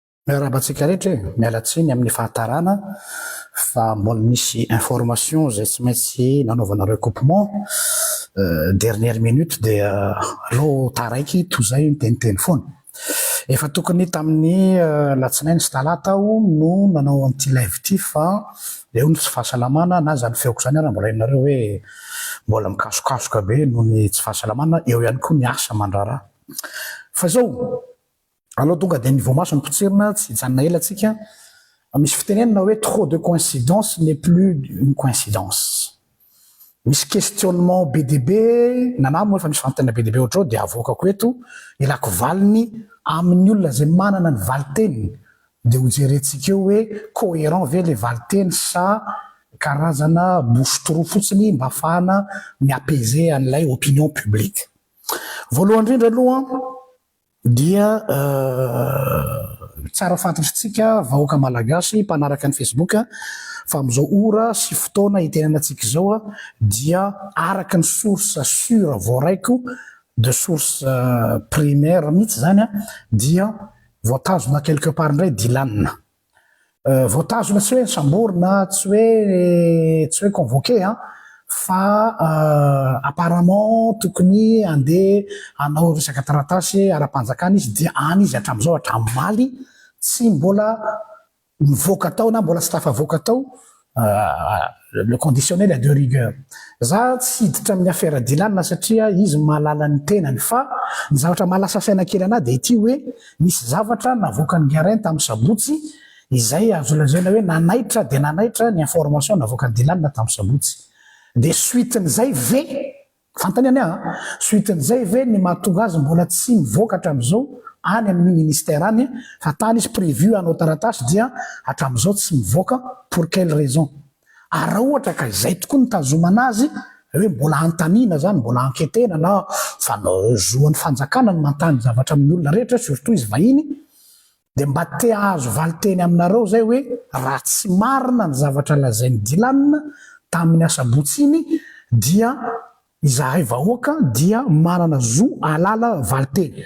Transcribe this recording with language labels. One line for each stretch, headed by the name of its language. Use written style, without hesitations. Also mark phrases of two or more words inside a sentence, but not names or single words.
Malagasy: Rahabatsika rehetra e, mialatsiny amin'ny fahatarana fa mbola misy information zay tsy maintsy nanaovanareo
French: recoupement dernière minute
Malagasy: dia allo taraiky tozay miteniteny foana. Efa tokony tamin'ny latsinainy sy talata aho no nanao an'ity live ity fa leo ny tsy fahasalamana na zany feoko zany raha mbola hainareo hoe mbola mikasokasoka be noho ny tsy fahasalamana, eo ihany koa ny asa mandraraha. Fa zao alors tonga dia niveau maso ny potsirina tsy hijanona ela atsika. Misy fitenenina hoe
French: trop de coïncidence n'est plus une coïncidence.
Malagasy: Misy questionnement BDB nanamo efa misy fantena BDB ohatrao dia avokako eto ilako valiny amin'ny olona zay manana ny valiteny dia hojerentsika eo hoe cohérent ve le valiteny sa karazana bouche-trou fotsiny mba ahafahana miapaiser an'ilay
French: opinion publique.
Malagasy: Voalohany indrindra aloha dia tsara fantatritsika vahoaka malagasy mpanaraka ny Facebook fa amizao ora sy fotoana hitenenantsika zao dia araka ny
French: source sûre
Malagasy: voaraiko
French: de source primaire
Malagasy: mihitsy zany dia voatazona
French: quelque part
Malagasy: indray dilanina. Voatazona tsy hoe samborina, tsy hoe convoqué fa apparemment tokony andeha hanao resaka taratasy ara-panjakana izy dia any izy hatramizao hatramomaly tsy mbola mivoaka tao na mbola tsy tafavoaka tao
French: le conditionnel de rigueur.
Malagasy: Za tsy hiditra amin'ny affaire dilanina satria izy mahalala ny tenany fa ny zavatra mahalasa saina kely anahy dia ity hoe misy zavatra navoaka ny Guerin tamin'ny sabotsy izay azo lazaina hoe nanaitra dia nanaitra ny information navoaka ny dilanina tamin'ny sabotsy. Dia suiten'izay ve fantany any suiten'izay ve ny mahatonga azy mbola tsy mivoaka hatramizao any amin'ny ministère any fa tany izy prévu hanao taratasy dia hatramizao tsy mivoaka
French: pour quelle raison.
Malagasy: Raha ohatra ka izay tokoa ny tazomana azy hoe mbola antanina zany mbola anketena na zoan'ny fanjakana ny mantany zavatra amin'ny olona rehetra surtout izy vahiny dia mba te azo valiteny aminareo zay hoe raha tsy marina ny zavatra lazainy dilanina tamin'ny asabotsy iny dia izahay vahoaka dia manana zo alala valiteny.